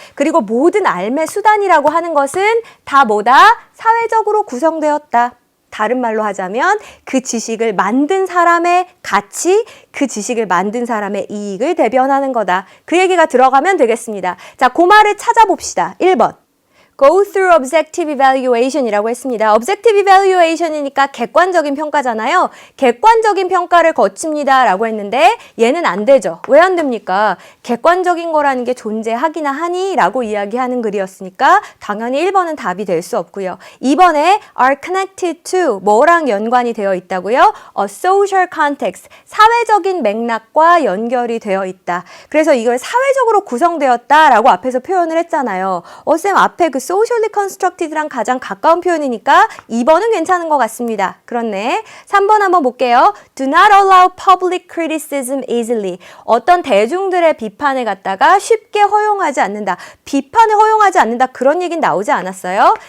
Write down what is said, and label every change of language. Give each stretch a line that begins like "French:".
Korean: 그리고 모든 알매 수단이라고 하는 것은 다 뭐다? 사회적으로 구성되었다. 다른 말로 하자면 그 지식을 만든 사람의 가치, 그 지식을 만든 사람의 이익을 대변하는 거다. 그 얘기가 들어가면 되겠습니다. 자, 그 말을 찾아봅시다. 1번.
English: Go through objective evaluation이라고 했습니다.
Korean: objective evaluation이니까 객관적인 평가잖아요. 객관적인 평가를 거칩니다 라고 했는데 얘는 안 되죠. 왜 안 됩니까? 객관적인 거라는 게 존재하기나 하니 라고 이야기하는 글이었으니까 당연히 1번은 답이 될 수 없고요. 2번에
English: are connected to
Korean: 뭐랑 연관이 되어 있다고요?
English: A social context,
Korean: 사회적인 맥락과 연결이 되어 있다. 그래서 이걸 사회적으로 구성되었다 라고 앞에서 표현을 했잖아요. 쌤 앞에 그 socially constructed랑 가장 가까운 표현이니까 2번은 괜찮은 것 같습니다. 그렇네. 3번 한번 볼게요.
English: Do not allow public criticism easily.
Korean: 어떤 대중들의 비판을 갖다가 쉽게 허용하지 않는다. 비판을 허용하지 않는다. 그런 얘기는 나오지 않았어요.